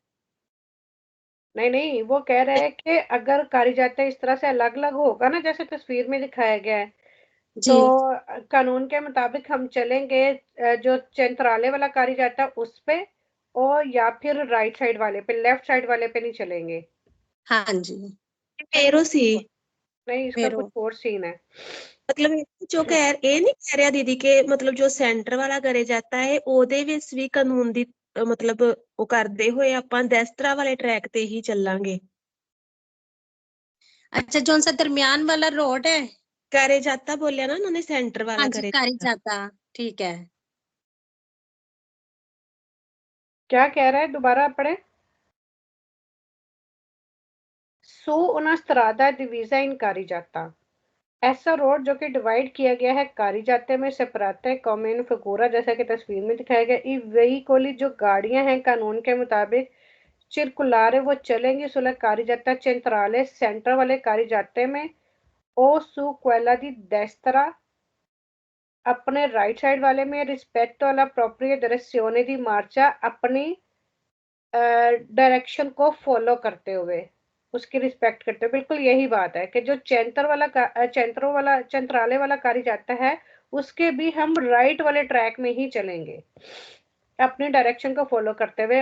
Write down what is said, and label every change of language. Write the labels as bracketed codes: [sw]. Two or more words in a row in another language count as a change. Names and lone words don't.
[hi] नहीं नहीं, वो कह रहा है कि अगर [it] carreggiata [hi] इस तरह से अलग अलग होगा ना, जैसे तस्वीर में दिखाया गया है, जी तो कानून के मुताबिक हम चलेंगे जो चंतराले वाला [it] carreggiata [hi] है उस पे, और या फिर [en] right side [hi] वाले पे, [en] left side [hi] वाले पे नहीं चलेंगे। हाँ जी [it] Vero sì. [hi] नहीं, इसका फिर कुछ और सीन है। [pa] ਮਤਲਬ ਜੋ ਇਹ ਨਹੀਂ ਕਹਿ ਰਿਹਾ ਦੀਦੀ ਕਿ ਮਤਲਬ ਜੋ ਸੈਂਟਰ ਵਾਲਾ ਕਰੇ ਜਾਂਦਾ ਹੈ ਉਹਦੇ ਵਿੱਚ ਵੀ ਕਾਨੂੰਨ ਦੀ ਮਤਲਬ ਉਹ ਕਰਦੇ ਹੋਏ ਆਪਾਂ ਦੈਸਤਰਾ ਵਾਲੇ ਟਰੈਕ ਤੇ ਹੀ ਚੱਲਾਂਗੇ [hi] अच्छा जौन सा दरमियान वाला रोड है [it] carreggiata [pa] ਬੋਲਿਆ ਨਾ ਉਹਨਾਂ ਨੇ ਸੈਂਟਰ [hi] हाँ [pa] ਵਾਲਾ [hi] जी [pa] ਕਰੇ [it] carreggiata [hi] ठीक है क्या कह रहा है, दोबारा पढ़े। [it] su una strada divisa in carreggiata, [hi] ऐसा रोड जो कि डिवाइड किया गया है [it] carreggiate [hi] में [it] separate come figura, [hi] जैसा कि तस्वीर में दिखाया गया, [it] e i veicoli [hi] जो गाड़ियां हैं कानून के मुताबिक circolare वो चलेंगी [it] sulle carreggiate centrale [hi] सेंटर वाले carreggiate में [it] o su quella di destra [hi] अपने [en] right side [hi] वाले में रिस्पेक्ट [it] alla propria direzione di marcia [hi] अपनी डायरेक्शन को फॉलो करते हुए उसकी रिस्पेक्ट करते हुए। बिल्कुल यही बात है कि जो चेंट्राले वाला [it] carreggiata [hi] है उसके भी हम राइट वाले ट्रैक में ही चलेंगे अपनी डायरेक्शन को फॉलो करते हुए।